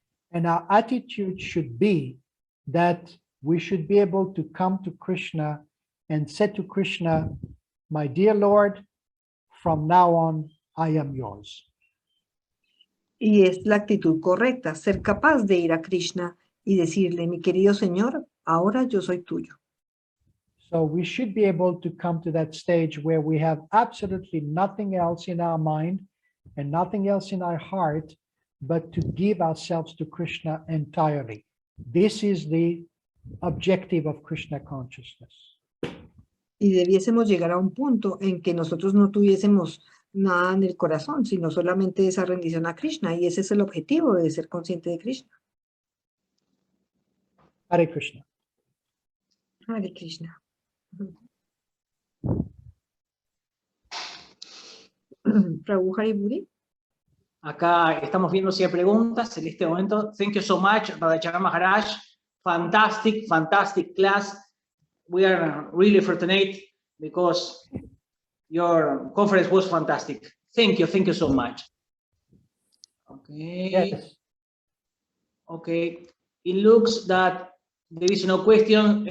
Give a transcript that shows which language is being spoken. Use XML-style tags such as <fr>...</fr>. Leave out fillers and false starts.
<en>And our attitude should be that we should be able to come to Krishna and say to Krishna, "My dear Lord, from now on, I am yours."</en> <es>Y es la actitud correcta, ser capaz de ir a Krishna y decirle, mi querido Señor, ahora yo soy tuyo.</es> <en>So we should be able to come to that stage where we have absolutely nothing else in our mind and nothing else in our heart, but to give ourselves to Krishna entirely. This is the objective of Krishna consciousness.</en> <es>Y debiésemos llegar a un punto en que nosotros no tuviésemos nada en el corazón, sino solamente esa rendición a Krishna, y ese es el objetivo de ser consciente de Krishna. Hare Krishna. Hare Krishna. Prabhu Hariburi. Acá estamos viendo si hay preguntas en este momento.</es> <en>Thank you so much, Radhacaran Maharaj. Fantastic, fantastic class. We are really fortunate because your conference was fantastic. Thank you so much. Okay. Yes. Okay. It looks that there is no question.</en>